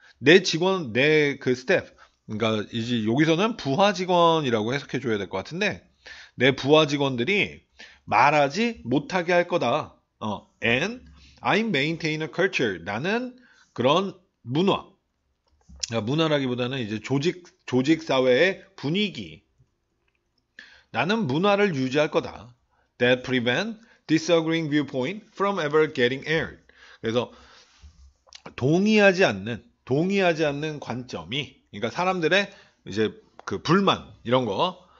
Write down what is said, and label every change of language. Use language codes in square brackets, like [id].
[ko] 내 직원, 내 그 스텝, 그러니까 이제 여기서는 부하 직원이라고 해석해 줘야 될 것 같은데, 내 부하 직원들이 말하지 못하게 할 거다. [en] And I maintain a culture. [ko] 나는 그런 문화. 그러니까 문화라기보다는 이제 조직 사회의 분위기. 나는 문화를 유지할 거다. [en] That prevent disagreeing viewpoint from ever getting aired. [ko] 그래서 동의하지 않는 관점이, 그러니까 사람들의 이제 그 불만 이런 거.